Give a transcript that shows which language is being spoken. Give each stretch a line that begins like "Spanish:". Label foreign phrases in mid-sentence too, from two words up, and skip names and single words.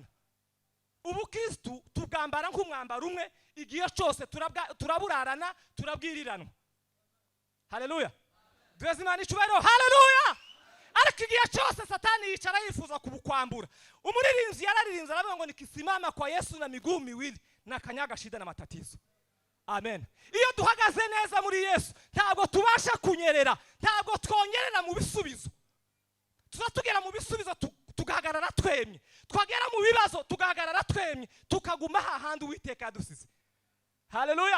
Kinyarwanda: Ubukristo tugambara nk'umwambaro umwe, igihe cyose turaburarana, turabwiriranwa. Haleluya. Duheze Imana icyubahiro. Haleluya. Ariko igihe cyose Satani yicara yifuza kubukwambura. Umuririmbyi yararirinze aravuga ngo
Swahili: nikisimama kwa Yesu na miguu miwili na kanyaga shida na matatizo.
Kinyarwanda: Amen. Iyo duhagaze neza muri Yesu ntabwo tubasha kunyerera, ntabwo twongerera mu bisubizo. Tuzatugera mu bisubizo tugahagarara twemye, twagera mu bibazo tugahagarara twemye, tukaguma hahandi Uwiteka yadusize. Haleluya.